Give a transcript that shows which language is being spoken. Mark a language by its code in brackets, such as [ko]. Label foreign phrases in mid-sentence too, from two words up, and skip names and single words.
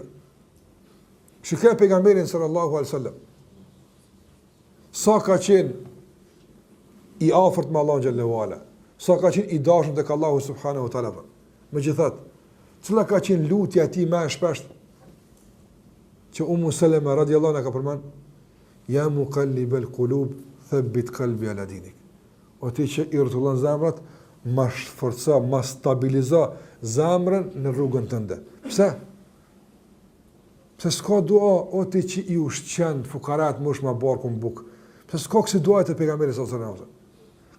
[sq] Shikoj pejgamberin [ar] صلى الله عليه وسلم. [sq] Sa ka qenë i afërt me Allahun [ar] جل وعلا, [sq] sa ka qenë i dashur tek Allahu [ar] سبحانه وتعالى. [sq] Megjithatë, cila ka qenë lutja e tij më e shpeshtë që Ummu Salama [ar] رضي الله عنها [sq] ka përmend, [ar] يا مقلب القلوب ثبت قلبي على دينك. [sq] O ti që i rrotullon zemrat, ma shforca, ma stabilizo zemrën në rrugën tënde. Pse? Pse s'ka dua, o ti që i ushqen fukarat mosh ma barku në bukë. Pse s'ka kësi dua të pejgamberit [ar] صلى الله عليه وسلم.